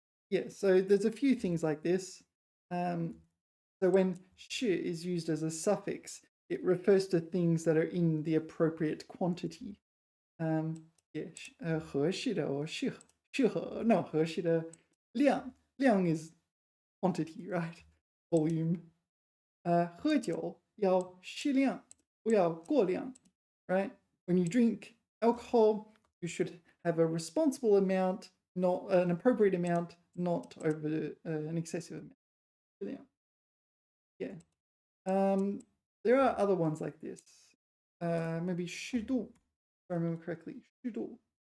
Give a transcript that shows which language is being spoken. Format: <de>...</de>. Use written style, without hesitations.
<en>Yeah, so there's a few things like this. So when 是 is used as a suffix, it refers to things that are in the appropriate quantity. Yeah, 合适的 or 适合 no 合适的量 is quantity, right? Volume.</en> <zh>喝酒要适量，不要过量, right?</zh> <en>When you drink alcohol, you should have a responsible amount, not an appropriate amount, not over an excessive amount. Yeah. There are other ones like this. Maybe 适度, if I remember correctly. 适度.</en>